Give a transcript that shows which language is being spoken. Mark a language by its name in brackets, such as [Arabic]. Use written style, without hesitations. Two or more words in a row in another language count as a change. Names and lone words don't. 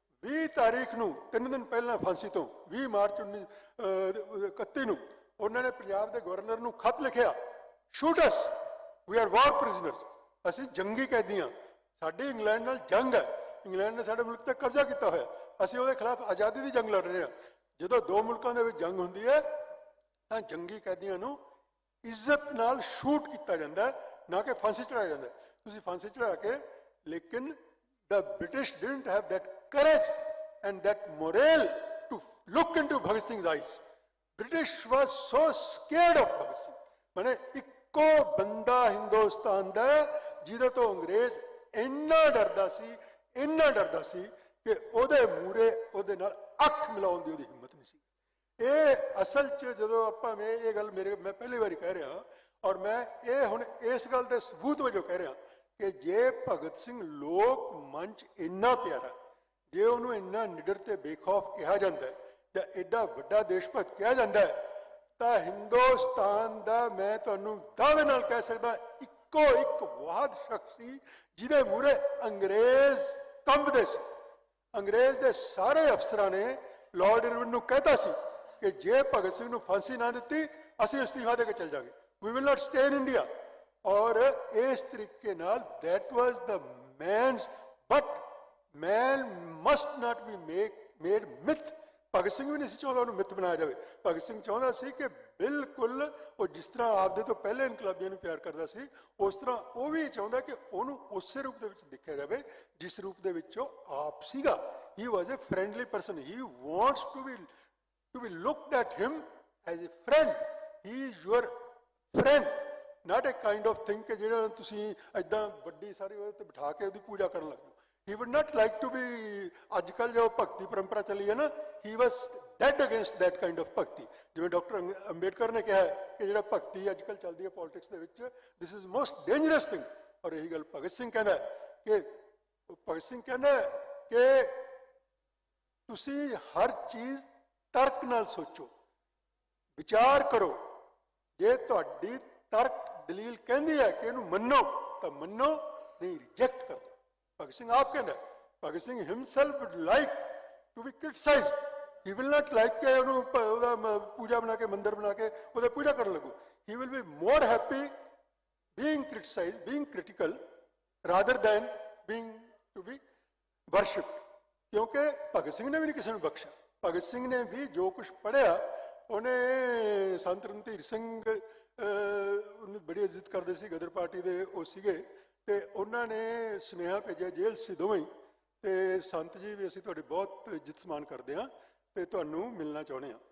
[Punjabi] 20 ਤਾਰੀਖ ਨੂੰ 3 ਦਿਨ ਪਹਿਲਾਂ ਫਾਂਸੀ ਤੋਂ 20 ਮਾਰਚ 1931 ਨੂੰ ਉਹਨਾਂ ਨੇ ਪੰਜਾਬ ਦੇ ਗਵਰਨਰ ਨੂੰ ਖਤ ਲਿਖਿਆ, [English] shoot us, we are war prisoners, [Punjabi] ਅਸੀਂ ਜੰਗੀ ਕੈਦੀ ਹਾਂ, ਸਾਡੀ ਇੰਗਲੈਂਡ ਨਾਲ ਜੰਗ ਹੈ, ਇੰਗਲੈਂਡ ਨੇ ਸਾਡੇ ਮੁਲਕ ਤੇ ਕਬਜ਼ਾ ਕੀਤਾ ਹੋਇਆ, ਅਸੀਂ ਉਹਦੇ ਖਿਲਾਫ ਆਜ਼ਾਦੀ ਦੀ ਜੰਗ ਲੜ ਰਹੇ ਹਾਂ। ਜਦੋਂ ਦੋ ਮੁਲਕਾਂ ਦੇ ਵਿੱਚ ਜੰਗ ਹੁੰਦੀ ਹੈ ਤਾਂ ਜੰਗੀ ਕੈਦੀਆਂ ਨੂੰ ਇੱਜ਼ਤ ਨਾਲ ਸ਼ੂਟ ਕੀਤਾ ਜਾਂਦਾ, ਨਾ ਕਿ ਫਾਂਸੀ ਚੜਾਇਆ ਜਾਂਦਾ। ਤੁਸੀਂ ਫਾਂਸੀ ਚੜਾ ਕੇ, ਲੇਕਿਨ [English] the British didn't have that courage and that morale to look into Bhagat Singh's eyes. British was so scared of Bhagat Singh. [Punjabi] ਮਾਨੇ ਇੱਕੋ ਬੰਦਾ ਹਿੰਦੁਸਤਾਨ ਦਾ ਜਿਹਦੇ ਤੋ ਅੰਗਰੇਜ਼ ਇੰਨਾ ਡਰਦਾ ਸੀ ਕਿ ਓਹਦੇ ਮੂਹਰੇ ਓਹਦੇ ਨਾਲ ਅੱਖ ਮਿਲਾਉਣ ਦੀ ਓਹਦੀ ਹਿੰਮਤ ਨਹੀਂ ਸੀ। ਇਹ ਅਸਲ 'ਚ ਜਦੋਂ ਆਪਾਂ ਇਹ ਗੱਲ ਮੈਂ ਪਹਿਲੀ ਵਾਰੀ ਕਹਿ ਰਿਹਾ, ਔਰ ਮੈਂ ਇਹ ਹੁਣ ਇਸ ਗੱਲ ਦੇ ਸਬੂਤ ਵਜੋਂ ਕਹਿ ਰਿਹਾ ਕਿ ਜੇ ਭਗਤ ਸਿੰਘ ਲੋਕ ਮੰਚ ਇੰਨਾ ਪਿਆਰਾ, ਜੇ ਉਹਨੂੰ ਇੰਨਾ ਨਿਡਰ ਤੇ ਬੇਖੌਫ ਕਿਹਾ ਜਾਂਦਾ ਜਾਂ ਐਡਾ ਵੱਡਾ ਦੇਸ਼ ਭਗਤ ਕਿਹਾ ਜਾਂਦਾ, ਤਾਂ ਹਿੰਦੁਸਤਾਨ ਦਾ ਮੈਂ ਤੁਹਾਨੂੰ ਦਾਅਵੇ ਨਾਲ ਕਹਿ ਸਕਦਾ ਇੱਕੋ ਇੱਕ ਵਾਹਿਦ ਸ਼ਖਸ ਸੀ ਜਿਹਦੇ ਮੂਹਰੇ ਅੰਗਰੇਜ਼ ਕੰਬਦੇ ਸੀ। ਅੰਗਰੇਜ਼ ਦੇ ਸਾਰੇ ਅਫਸਰਾਂ ਨੇ ਲਾਰਡ ਇਰਵਿਨ ਨੂੰ ਕਹਿਤਾ ਸੀ ਕਿ ਜੇ ਭਗਤ ਸਿੰਘ ਨੂੰ ਫਾਂਸੀ ਨਾ ਦਿੱਤੀ ਅਸੀਂ ਅਸਤੀਫਾ ਦੇ ਕੇ ਚਲ ਜਾਵਾਂਗੇ, [English] we will not stay in India. [Punjabi] ਔਰ ਇਸ ਤਰੀਕੇ ਨਾਲ [English] that was the man's, but man must not be made myth। [Punjabi] ਭਗਤ ਸਿੰਘ ਵੀ ਨਹੀਂ ਸੀ ਚਾਹੁੰਦਾ ਉਹਨੂੰ ਮਿੱਥ ਬਣਾਇਆ ਜਾਵੇ। ਭਗਤ ਸਿੰਘ ਚਾਹੁੰਦਾ ਸੀ ਕਿ ਬਿਲਕੁਲ ਉਹ ਜਿਸ ਤਰ੍ਹਾਂ ਆਪਦੇ ਤੋਂ ਪਹਿਲੇ ਇਨਕਲਾਬੀਆਂ ਨੂੰ ਪਿਆਰ ਕਰਦਾ ਸੀ, ਉਸ ਤਰ੍ਹਾਂ ਉਹ ਵੀ ਚਾਹੁੰਦਾ ਕਿ ਉਹਨੂੰ ਉਸੇ ਰੂਪ ਦੇ ਵਿੱਚ ਦੇਖਿਆ ਜਾਵੇ ਜਿਸ ਰੂਪ ਦੇ ਵਿੱਚ ਉਹ ਆਪ ਸੀਗਾ। [English] He was a friendly person. He wants to be looked at him as a friend. He is your friend, not a kind of thing [Punjabi] ਕਿ ਜਿਹੜਾ ਤੁਸੀਂ ਏਦਾਂ ਵੱਡੀ ਸਾਰੀ ਉਹਦੇ ਤੇ ਬਿਠਾ ਕੇ ਉਹਦੀ ਪੂਜਾ ਕਰਨ ਲੱਗ ਜਾਓ। [English] He would not like to be, [Punjabi] ਅੱਜ ਕੱਲ੍ਹ ਜੋ ਭਗਤੀ ਪਰੰਪਰਾ ਚੱਲੀ ਹੈ ਨਾ, [English] he was dead against that kind of ਭਗਤੀ। [Punjabi] ਜਿਵੇਂ ਡਾਕਟਰ ਅੰਬੇਡਕਰ ਨੇ ਕਿਹਾ ਕਿ ਜਿਹੜਾ ਭਗਤੀ ਅੱਜ ਕੱਲ੍ਹ ਚੱਲਦੀ ਹੈ ਪੋਲਿਟਿਕਸ ਦੇ ਵਿੱਚ, [English] this is most dangerous thing। [Punjabi] ਔਰ ਇਹੀ ਗੱਲ ਭਗਤ ਸਿੰਘ ਕਹਿੰਦਾ ਕਿ ਤੁਸੀਂ ਹਰ ਚੀਜ਼ ਤਰਕ ਨਾਲ ਸੋਚੋ, ਵਿਚਾਰ ਕਰੋ। ਜੇ ਤੁਹਾਡੀ ਤਰਕ ਦਲੀਲ ਕਹਿੰਦੀ ਹੈ ਕਿ ਇਹਨੂੰ ਮੰਨੋ ਤਾਂ ਮੰਨੋ, ਨਹੀਂ ਰਿਜੈਕਟ ਕਰ ਦਿਓ। ਭਗਤ ਸਿੰਘ ਆਪ ਕਹਿੰਦਾ, [English] Bhagat Singh himself would like to be criticized. he will not like [Punjabi] ਕਿ ਉਹਨੂੰ ਉਹਦਾ ਪੂਜਾ ਬਣਾ ਕੇ, ਮੰਦਰ ਬਣਾ ਕੇ ਉਹਦਾ ਪੂਜਾ ਕਰਨ ਲੱਗੋ। [English] he will be more happy being criticized, being critical, rather than being to be worshipped। [Punjabi] ਕਿਉਂਕਿ ਭਗਤ ਸਿੰਘ ਨੇ ਵੀ ਨਹੀਂ ਕਿਸੇ ਨੂੰ ਬਖਸ਼ਿਆ। ਭਗਤ ਸਿੰਘ ਨੇ ਵੀ ਜੋ ਕੁਝ ਪੜ੍ਹਿਆ, ਉਹਨੇ ਸੰਤ ਰਣਧੀਰ ਸਿੰਘ ਉਹਨੂੰ ਬੜੀ ਇੱਜ਼ਤ ਕਰਦੇ ਸੀ, ਗਦਰ ਪਾਰਟੀ ਦੇ ਉਹ ਸੀਗੇ, ਤੇ ਉਹਨਾਂ ਨੇ ਸੁਨੇਹਾ ਭੇਜਿਆ ਜੇਲ੍ਹ ਸੀ ਦੋਵੇਂ ਹੀ, ਤੇ ਸੰਤ ਜੀ ਵੀ ਅਸੀਂ ਤੁਹਾਡੇ ਬਹੁਤ ਇੱਜ਼ਤ ਸਨਮਾਨ ਕਰਦੇ ਹਾਂ ਤੇ ਤੁਹਾਨੂੰ ਮਿਲਣਾ ਚਾਹੁੰਦੇ ਹਾਂ।